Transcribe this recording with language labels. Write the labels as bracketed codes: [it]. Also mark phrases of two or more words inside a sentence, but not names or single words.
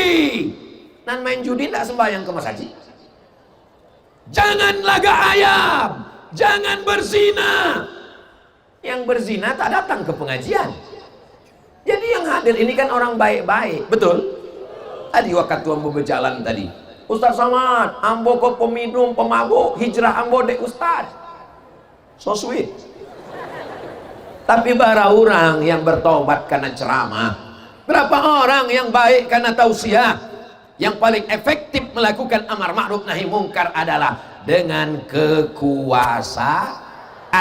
[id] Dan main judi tidak sembahyang ke masjid. Jangan laga ayam, jangan berzina. Yang berzina tak datang ke pengajian. Jadi yang hadir ini kan orang baik-baik, betul? [min] Tadi waktu ambo berjalan tadi, Ustaz Somad, ambo kok peminum, pemabuk, hijrah ambo dek Ustaz. [en] So sweet. [id] Tapi bara orang yang bertobat karena ceramah, berapa orang yang baik karena tausiah. Yang paling efektif melakukan [ar] أمر معروف نهي منكر [id] adalah dengan kekuasaan.